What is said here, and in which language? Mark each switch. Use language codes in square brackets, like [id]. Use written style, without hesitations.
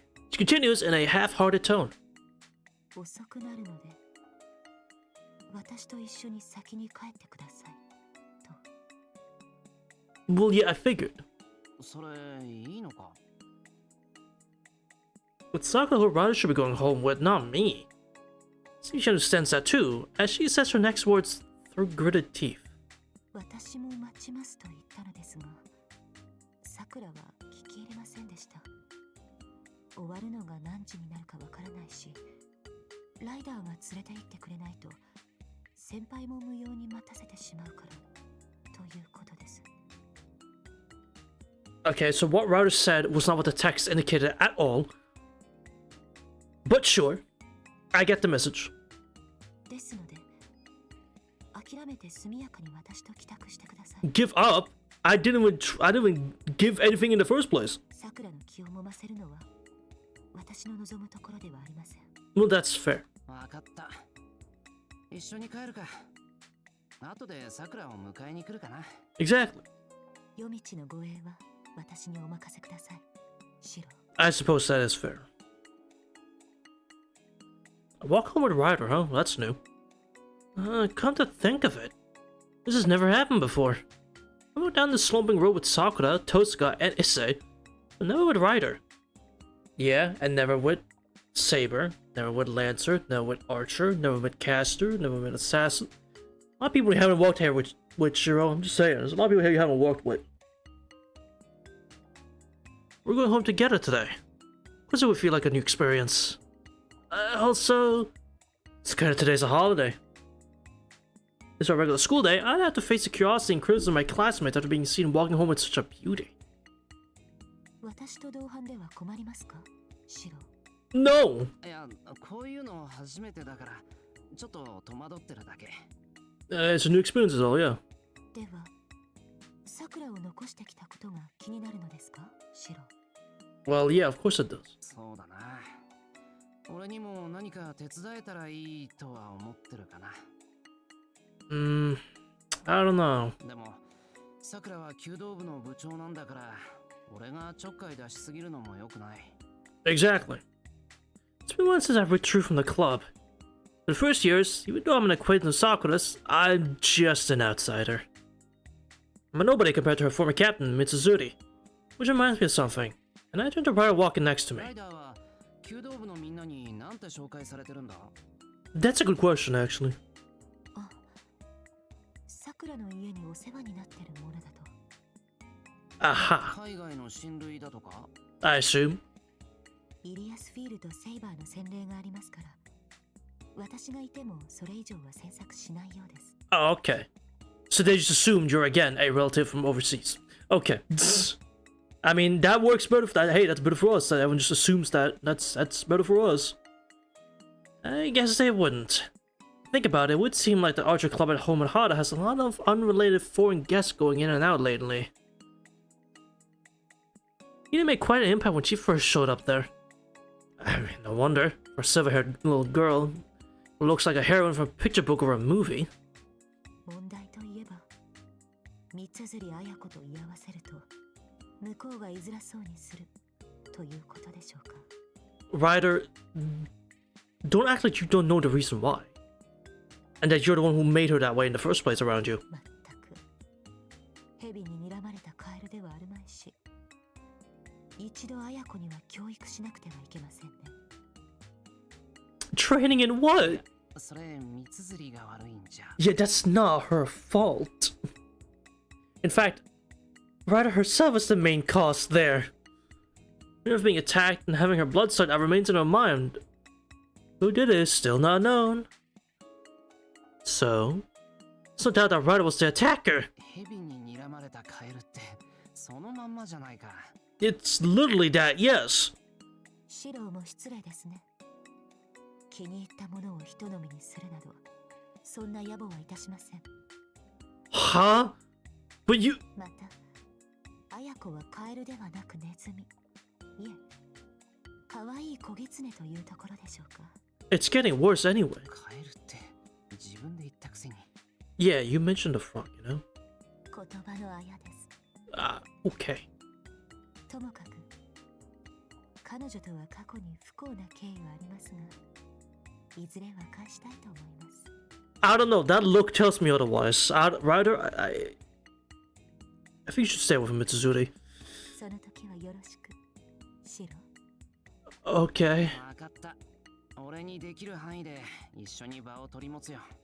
[en] She continues in a half-hearted tone. [ja] 遅くなるので、私と一緒に先に帰ってください。と。 [en] Well, yeah, I figured. [ja] それいいのか？ [en] But Sakura who Ryder should be going home with, not me. See, she understands that too, as she says her next words through gritted teeth. [ja] 私も待ちますと言ったのですが、さくらは聞き入れませんでした。終わるのが何時になるかわからないし、ライダーが連れて行ってくれないと、先輩も無用に待たせてしまうから、ということです。 [en] Okay, so what Ryder said was not what the text indicated at all. But sure, I get the message. [ja] ですので、諦めて速やかに私と帰宅してください。 [en] Give up? I didn't even give anything in the first place. [ja] さくらの気を揉ませるのは、私の望むところではありません。 [en] Well, that's fair. [ja] わかった。一緒に帰るか。後でさくらを迎えに来るかな。 [en] Exactly. [ja] 夜道の護衛は私にお任せください。シロ。 [en] I suppose that is fair. A walk home with Ryder, huh? That's new. Come to think of it, this has never happened before. I went down the sloping road with Sakura, Tosuka, and Issei, but never with Ryder. Yeah, and never with Saber, never with Lancer, never with Archer, never with Caster, never with Assassin. A lot of people you haven't walked here with Shiro, I'm just saying, there's a lot of people here you haven't walked with. We're going home together today. Of course it would feel like a new experience. Also, it's kind of today's a holiday. It's our regular school day. I'd have to face the curiosity and criticism of my classmates after being seen walking home with such a beauty. [ja] 私と同伴では困りますか、シロ。 [en] No! [ja] いや、こういうの初めてだから、ちょっと戸惑ってるだけ。 [en] It's a new experience is all, yeah. [ja] では、さくらを残してきたことが気になるのですか、シロ。 [en] Well, yeah, of course it does. [ja] そうだな。俺にも何か手伝えたらいいとは思ってるかな。 [en] I don't know. [ja] でもさくらは弓道部の部長なんだから俺がちょっかい出しすぎるのも良くない。 [en] Exactly. It's been once since I've withdrew from the club. For the first years, even though I'm an acquaintance of Sakura's, I'm just an outsider. I'm a nobody compared to her former captain, Mitsuzuri. Which reminds me of something. And I turned to Ryder walking next to me. [ja] ライダーは弓道部のみんなに何て紹介されてるんだ？ [en] That's a good question, actually. [ja] あ、さくらの家にお世話になってるものだと。 Aha. 海外の親類だとか？ [en] I assume. [ja] イリアスフィールとセイバーの洗礼がありますから、私がいてもそれ以上は詮索しないようです。 [en] Oh, okay. So they just assumed you're again a relative from overseas. Okay. I mean, that works better for that. Hey, that's better for us. Everyone just assumes that. That's better for us. I guess they wouldn't. Think about it, it would seem like the Archer Club at home in Hada has a lot of unrelated foreign guests going in and out lately. You didn't make quite an impact when she first showed up there. I mean, no wonder. For a silver-haired little girl who looks like a heroine from a picture book or a movie. [ja] 問題といえば、三辻綾子と居合わせると、向こうが居づらそうにするということでしょうか。 [en] Ryder, don't act like you don't know the reason why. And that you're the one who made her that way in the first place around you. [ja] まったく、蛇に睨まれたカエルではあるまいし、一度綾子には教育しなくてはいけませんね。 [en] Training in what? [ja] それ三辻が悪いんじゃ。 [en] Yeah, that's not her fault. In fact, Ryder herself is the main cause there. Fear of being attacked and having her blood sucked out remains in her mind. Who did it is still not known. So, there's no doubt that Ryder was the attacker. [ja] 蛇に睨まれたカエルってそのまんまじゃないか。 [en] It's literally that, yes. [ja] シローも失礼ですね。気に入ったものを人飲みにするなど、そんな野暮はいたしません。 Huh? But you... また、綾子はカエルではなくネズミ。いえ、可愛い小狐というところでしょうか。 [en] It's getting worse anyway. [ja] カエルって自分で言ったくせに。 [en] Yeah, you mentioned the frog, you know? [ja] 言葉のあやです。 [en] Okay. [ja] ともかく、彼女とは過去に不幸な経緯はありますが、いずれは返したいと思います。 [en] I don't know, that look tells me otherwise. Ryder, I think you should stay with Mitsuzuri. [ja] その時はよろしく、シロ。 [en] Okay. [ja] わかった。俺にできる範囲で一緒に場を取り持つよ。